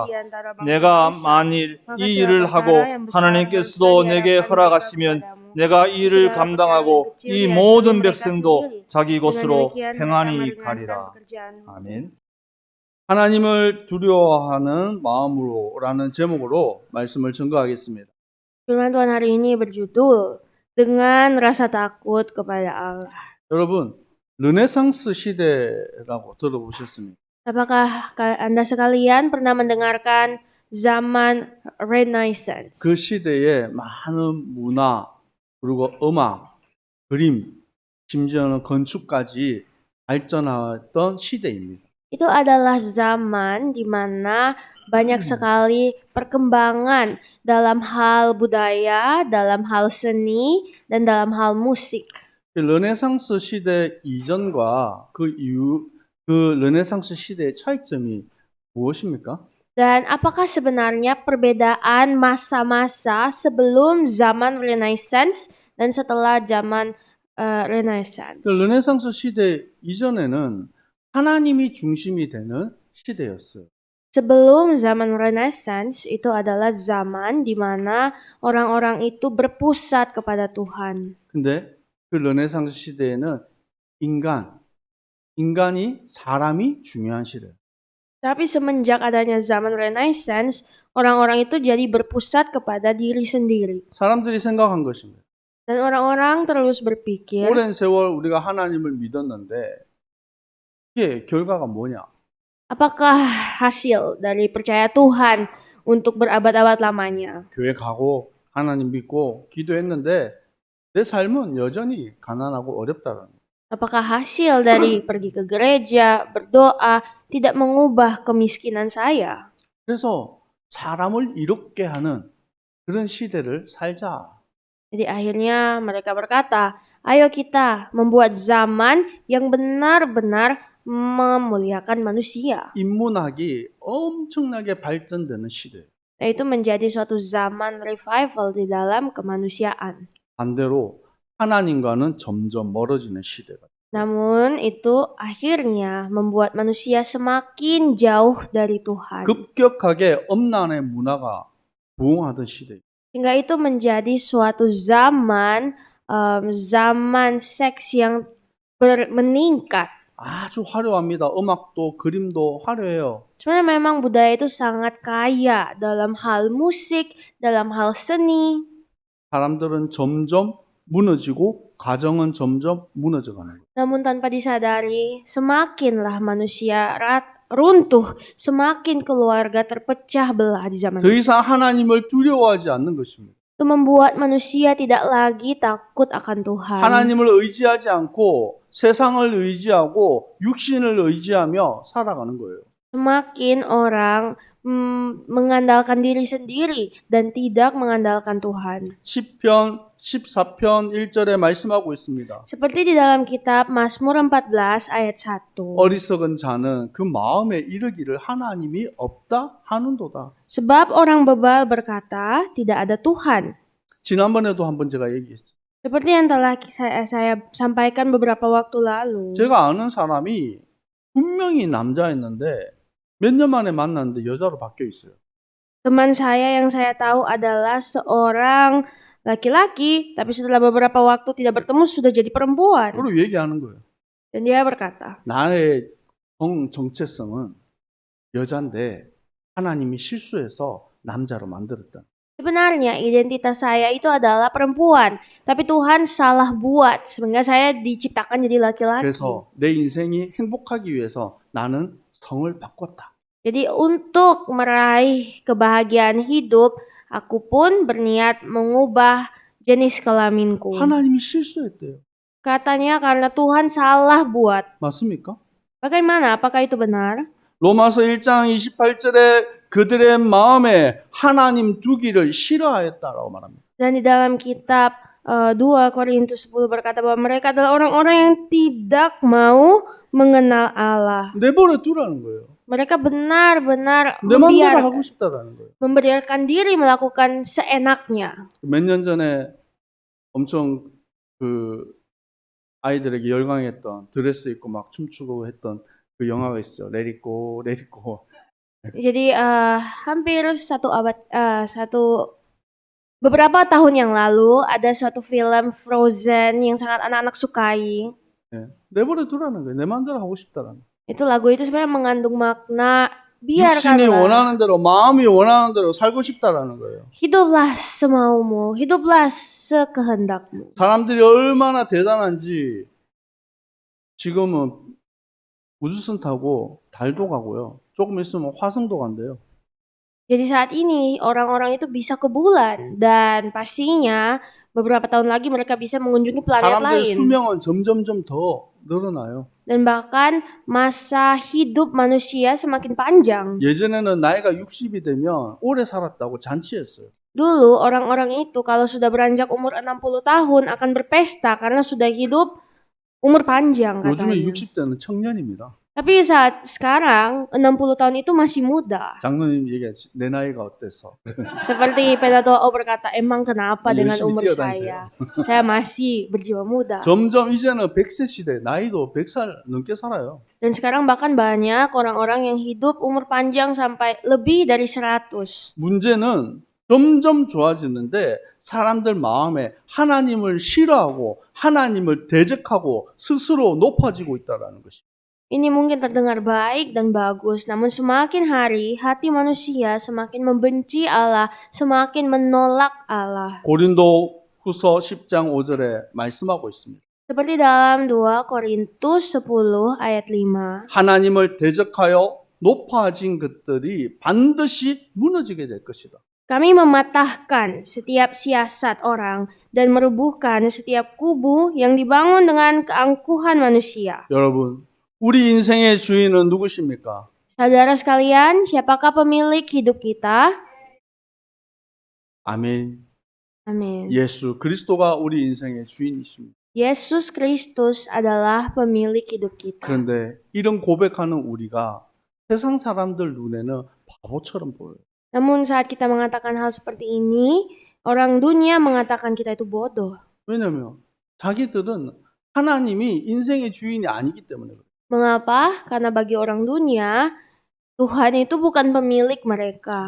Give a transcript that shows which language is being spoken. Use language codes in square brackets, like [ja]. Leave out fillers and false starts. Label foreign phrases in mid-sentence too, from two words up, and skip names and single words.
[ko] 내가 만일 이 일을 하고 하나님께서도 내게 허락하시면 내가 이 일을 감당하고 이 모든 백성도 자기 곳으로 평안히 가리라. 아멘. 하나님을 두려워하는 마음으로라는 제목으로 말씀을 증거하겠습니다. [id] Firman Tuhan hari ini berjudul dengan rasa takut kepada Allah. [ko] 여러분, 르네상스 시대라고 들어보셨습니까? [id] Apakah Anda sekalian pernah mendengarkan zaman Renaissance? [ko] 그 시대에 많은 문화, 그리고 음악, 그림, 심지어는 건축까지 발전했던 시대입니다. [id] Itu adalah zaman di mana banyak sekali perkembangan dalam hal budaya, dalam hal seni, dan dalam hal musik. [ko] 르네상스 시대 이전과 그 이후, 그 르네상스 시대의 차이점이 무엇입니까? [id] Dan apakah sebenarnya perbedaan masa-masa sebelum zaman Renaissance dan setelah zaman Renaissance? [ko] 르네상스 시대 이전에는 하나님이 중심이 되는 시대였어요. [id] Sebelum zaman Renaissance itu adalah zaman di mana orang-orang itu berpusat kepada Tuhan. [ko] 근데 그 르네상스 시대에는 인간이 사람이 중요한 시대. [id] Tapi semenjak adanya zaman Renaissance, orang-orang itu jadi berpusat kepada diri sendiri. [ko] 사람들이 생각한 것입니다. [id] Dan orang-orang terus berpikir, [ko] 오랜 세월 우리가 하나님을 믿었는데 이게 결과가 뭐냐? [id] apakah hasil dari percaya Tuhan untuk berabad-abad lamanya? [ko] 교회 가고 하나님 믿고 기도했는데 내 삶은 여전히 가난하고 어렵다는 거예요. [id] Apakah hasil dari pergi ke gereja, berdoa, tidak mengubah kemiskinan saya? [ko] 그래서 사람을 이롭게 하는 그런 시대를 살자. [id] Jadi akhirnya mereka berkata, ayo kita membuat zaman yang benar-benar memuliakan manusia. [ko] 인문학이 엄청나게 발전되는 시대. [id] Itu menjadi suatu zaman revival di dalam kemanusiaan. [ko] 반대로 하나님과는 점점 멀어지는 시대가. [id] Namun itu akhirnya membuat manusia semakin jauh dari Tuhan. [ko] 급격하게 엄란의 문화가 부흥하던 시대. [id] Sehingga itu menjadi suatu zaman seks yang meningkat. [ko] 아주 화려합니다. 음악도 그림도 화려해요. [id] Sebenarnya memang budaya itu sangat kaya dalam hal musik, dalam hal seni. [ko] 사람들은 점점 무너지고 가정은 점점 무너져가는 거예요. [id] Namun tanpa disadari, semakinlah manusia runtuh, semakin keluarga terpecah belah di zaman [ko] 더 이상 하나님을 두려워하지 않는 것입니다. [id] Itu membuat manusia tidak lagi takut akan Tuhan. [ko] 하나님을 의지하지 않고 세상을 의지하고 육신을 의지하며 살아가는 거예요. [id] Semakin orang mengandalkan diri sendiri dan tidak mengandalkan Tuhan. [ko] 시편 14편 1절에 말씀하고 있습니다. [id] Seperti di dalam kitab Mazmur 14 ayat 1. [ko] 어리석은 자는 그 마음에 이르기를 하나님이 없다 하는도다. [id] Sebab orang bebal berkata, tidak ada Tuhan. [ko] 지난번에도 한번 제가 얘기했어요. [id] Seperti yang telah saya sampaikan beberapa waktu lalu. [ko] 제가 아는 사람이 분명히 남자였는데 몇 년 만에 만났는데 여자로 바뀌어 있어요. [id] Teman saya yang saya tahu adalah seorang laki-laki, tapi setelah beberapa waktu tidak bertemu sudah jadi perempuan. [ko] 그리고 얘기하는 거예요. [id] Dan dia berkata, [ko] 나의 정체성은 여잔데 하나님이 실수해서 남자로 만들었다. [id] sebenarnya identitas saya itu adalah perempuan, tapi Tuhan salah buat sehingga saya diciptakan jadi laki-laki. [ko] 그래서 내 인생이 행복하기 위해서 나는 성을 바꿨다. [id] Jadi untuk meraih kebahagiaan hidup, aku pun berniat mengubah jenis kelaminku. [ko] 하나님이 실수했대요. [id] Katanya karena Tuhan salah buat. [ko] 맞습니까? [id] Bagaimana? Apakah itu benar? [ko] 로마서 1장 28절에 그들의 마음에 하나님 두기를 싫어하였다라고 말합니다. [id] Dan di dalam kitab 2 Korintus 10 berkata bahwa mereka adalah orang-orang yang tidak mau mengenal Allah. [ko] 내버려 두라는 거예요. [id] Mereka benar-benar [ko] 내 마음대로 하고 싶다라는 거예요. [id] membiarkan diri melakukan seenaknya. [ko] 몇 년 전에 엄청 그 아이들에게 열광했던 드레스 입고 막 춤추고 했던 그 영화가 있어요. [en] Let It Go, Let It Go. [id] Jadi hampir beberapa tahun yang lalu ada suatu film Frozen yang sangat anak-anak sukai. [ko] 네. 내버려 두라는 거예요. 내 마음대로 하고 싶다라는 거예요. [id] Itu lagu itu sebenarnya mengandung makna [ko] 육신이 [id] biarkanlah [ko] 원하는 대로 마음이 원하는 대로 살고 싶다라는 거예요. [id] hiduplah semaumu, hiduplah sekehendakmu. [ko] 사람들이 얼마나 대단한지 지금은 우주선 타고 달도 가고요. 조금 있으면 화성도 간대요. [id] Jadi saat ini orang-orang itu bisa ke bulan dan pastinya beberapa tahun lagi mereka bisa mengunjungi planet [ko] 사람들의 [id] lain. [ko] 수명은 점점점 더 늘어나요. [id] Dan bahkan masa hidup manusia semakin panjang. [ko] 예전에는 나이가 60이 되면 오래 살았다고 잔치했어요. [id] Dulu orang-orang itu kalau sudah beranjak umur 60 tahun akan berpesta karena sudah hidup umur panjang [ko] 요즘에 [id] katanya. [ko] 60대는 청년입니다. [id] Tapi saat sekarang 60 tahun itu masih muda. [ko] 장로님 얘기하지 내 나이가 어때서? [id] Seperti Penatua berkata, emang kenapa dengan [ko] 열심히 [id] umur [ko] 뛰어다니세요. [id] saya? Saya masih berjiwa muda. [ko] 점점 이제는 100세 시대 나이도 100살 넘게 살아요. [id] Dan sekarang bahkan banyak orang-orang yang hidup umur panjang sampai lebih dari 100. [ko] 문제는 점점 좋아지는데 사람들 마음에 하나님을 싫어하고 하나님을 대적하고 스스로 높아지고 있다는 것입니다. [id] Ini mungkin terdengar baik dan bagus, namun semakin hari hati manusia semakin membenci Allah, semakin menolak Allah. [ko] 고린도 후서 10장 5절에 말씀하고 있습니다. [id] Seperti dalam 2 Korintus 10 ayat 5. [ko] 하나님을 대적하여 높아진 것들이 반드시 무너지게 될 것이다. [id] Kami mematahkan setiap siasat orang dan merubuhkan setiap kubu yang dibangun dengan keangkuhan manusia. [ko] 여러분, 우리 인생의 주인은 누구십니까? [id] Saudara sekalian, siapakah pemilik hidup kita? [ko] 아멘. [id] Amin. [ko] 예수 그리스도가 우리 인생의 주인이십니다. [id] Yesus Kristus adalah pemilik hidup kita. [ko] 그런데 이런 고백하는 우리가 세상 사람들 눈에는 바보처럼 보여요. [id] Namun saat kita mengatakan hal seperti ini, orang dunia mengatakan kita itu bodoh. [ko] 왜냐하면 자기들은 하나님이 인생의 주인이 아니기 때문에 그래요. [id] Mengapa? Karena bagi orang dunia, Tuhan itu bukan pemilik mereka.